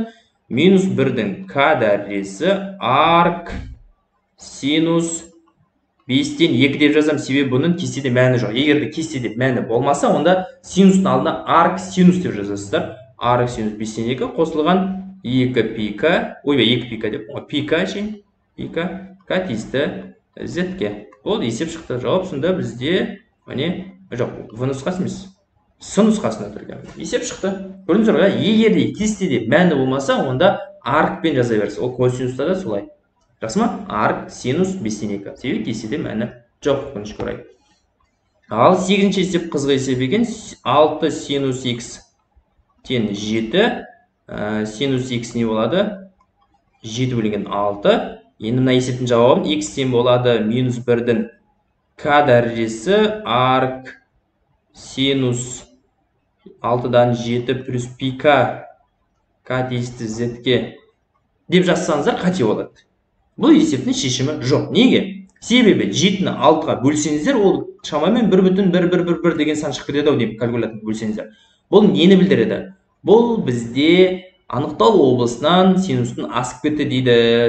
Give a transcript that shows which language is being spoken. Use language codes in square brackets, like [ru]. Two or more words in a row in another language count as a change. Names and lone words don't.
[kk] -1-дің к дәрежесі арк синус 5-тен 2 деп жазам, себебі бұның кестеде мәні жоқ. Егер де кестеде мәні болмаса, онда синустың алдына арк синус деп жазасыздар. Арк синус 5-тен 2 қосылған 2 пи-ка, 2 пи-ка деп, пи-ка ше, пи-ка, к тиісті Z-ке. Ол есеп шықты. Жауап сонда бізде, міне, жоқ, В нұсқасы емес, С нұсқасында тұрған. Есеп шықты. Көрдіңіздер ғой, егер де кестеде мәні болмаса, онда аркпен жаза берсіз. Ол косинуста да солай. Жақсы ма? Арк синус 5-тен 2. Себебі кестеде мәні жоқ, өкінішке орай. Ал 8-ші есеп қызғы есеп екен. 6 синус x тең 7. Синус x не болады? 7 бөлінген 6. Енді мына есептің жауабын x тең болады -1-дің к дәрежесі арк синус 6-дан 7 плюс пи-ка к тиісті Z-ке деп жазсаңыздар қате болады. Бұл есептің шешімі жоқ. Неге? Себебі 7-ні 6-ға бөлсеңіздер, ол шамамен 1,111 деген сан шығып кетеді ау деймін, калькуляторды бөлсеңіздер. Бұл нені білдіреді? Бұл бізде анықтау облысынан синустың асып кетті дейді.